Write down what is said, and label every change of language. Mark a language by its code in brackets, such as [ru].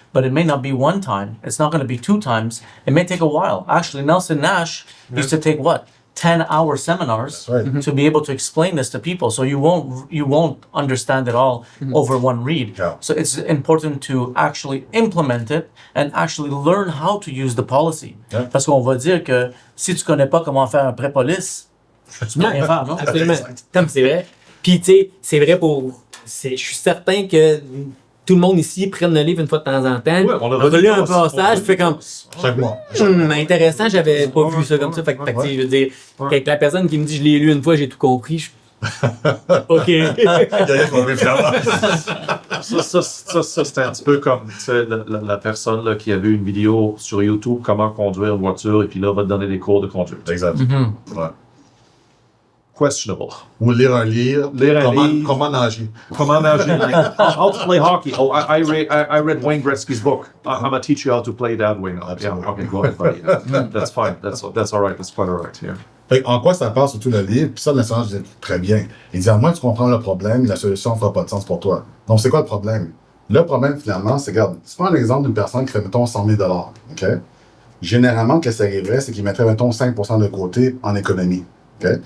[en] But it may not be one time. It's not going to be 2 times. It may take a while. Actually, Nelson Nash used to take what? 10-hour seminars That's right. to be able to explain this to people. So you won't understand it all over one read. Yeah. So it's important to actually implement it and actually learn how to use the policy. Yeah. [fr] Parce qu'on va dire que si tu connais pas comment faire un pré-police, tu peux rien faire, non? Absolument. Tom, c'est vrai. Puis, tu sais, c'est vrai je suis certain que tout le monde ici prenne le livre une fois de temps en temps. Ouais, on a relu un relu passage, fait comme. Chaque mois. Intéressant, j'avais pas vu ça comme ça. Fait que, tu sais, je veux dire, avec la personne qui me dit je l'ai lu une fois, j'ai tout compris. OK. Il y a rien qu'on veut faire. Ça, c'était un petit peu comme tu sais, la personne là, qui a vu une vidéo sur YouTube, comment conduire une voiture, et puis là, va te donner des cours de conduite. Exact. Ouais. [en] Questionable. [fr] Ou lire un livre. Lire un livre. Comment nager. Comment nager? [en] How to play hockey. Oh, I read Wayne Gretzky's book. I'm going to teach you how to play that way. Absolutely. Yeah, okay, go ahead, buddy. That's fine. That's all right. That's quite all right. Yeah. [fr] Fait en quoi ça passe surtout le livre? Puis ça, l'instant, je dis très bien. Il dit, à moins que tu comprends le problème, la solution ne fera pas de sens pour toi. Donc, c'est quoi le problème? Le problème, finalement, c'est, regarde, tu prends l'exemple d'une personne qui fait, mettons, 100 000 $. OK? Généralement, ce qui arriverait, c'est qu'il mettrait, mettons, 5 % de côté en économie. OK?